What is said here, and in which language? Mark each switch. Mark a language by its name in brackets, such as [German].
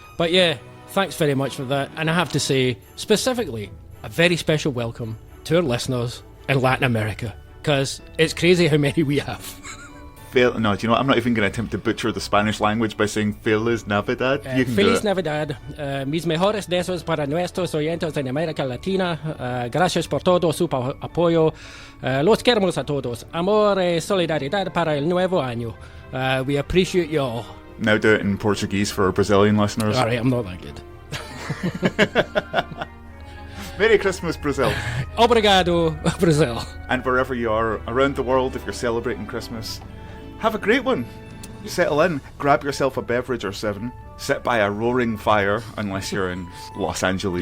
[English] But yeah, thanks very much for that. And I have to say, specifically, a very special welcome to our listeners in Latin America, because it's crazy how many we have. No, do you know what? I'm not even going to attempt to butcher the Spanish language by saying [Spanish] Feliz Navidad. [English] You can [Spanish] Feliz [English] do it. [Spanish] Navidad. Mis mejores deseos para nuestros oyentes en América Latina. Gracias por todo su apoyo. Los queremos a todos. Amor y solidaridad para el nuevo año. [English] We appreciate you all. Now do it in Portuguese for our Brazilian listeners. Alright, I'm not that good. Merry Christmas, Brazil. Obrigado, Brazil. And wherever you are around the world, if you're celebrating Christmas, have a great one. Settle in, grab yourself a beverage or 7, sit by a roaring fire, unless you're in Los Angeles